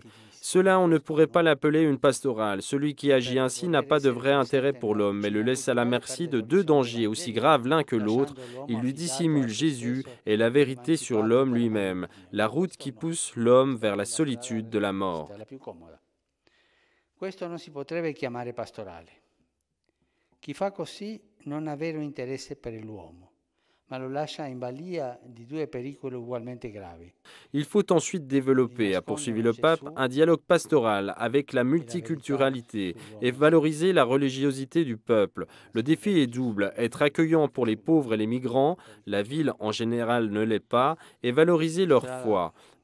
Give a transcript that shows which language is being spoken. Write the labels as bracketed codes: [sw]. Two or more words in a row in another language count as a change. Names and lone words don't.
[fr] Cela, on ne pourrait pas l'appeler une pastorale. Celui qui agit ainsi n'a pas de vrai intérêt pour l'homme, mais le laisse à la merci de deux dangers aussi graves l'un que l'autre. Il lui dissimule Jésus et la vérité sur l'homme lui-même, la route qui pousse l'homme vers la solitude de la mort. [it] Questo non si potrebbe chiamare pastorale. Chi fa così non ha vero interesse per l'uomo. [fr] Il faut ensuite développer, a poursuivi le pape, un dialogue pastoral avec la multiculturalité et valoriser la religiosité du peuple. Le défi est double, être accueillant pour les pauvres et les migrants, la ville en général ne l'est pas, et valoriser leur foi.